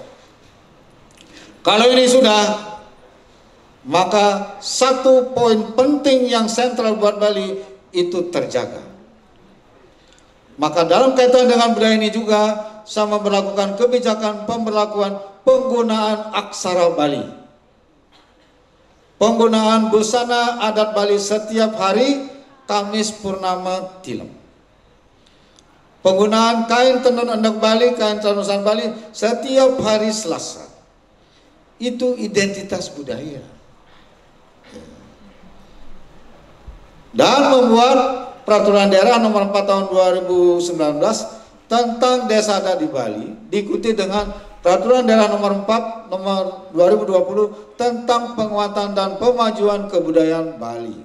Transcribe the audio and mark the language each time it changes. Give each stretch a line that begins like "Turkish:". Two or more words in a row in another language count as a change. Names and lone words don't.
Indonesian: Kalau ini sudah, maka satu poin penting yang sentral buat Bali itu terjaga. Maka dalam kaitan dengan budaya ini juga sama melakukan kebijakan pemberlakuan penggunaan aksara Bali. Penggunaan busana adat Bali setiap hari Kamis Purnama Tilem. Penggunaan kain tenun endek Bali, kain tenusan Bali setiap hari Selasa. Itu identitas budaya. Dan membuat peraturan daerah nomor 4 tahun 2019 tentang desa adat di Bali, diikuti dengan peraturan daerah nomor 4 nomor 2020 tentang penguatan dan pemajuan kebudayaan Bali.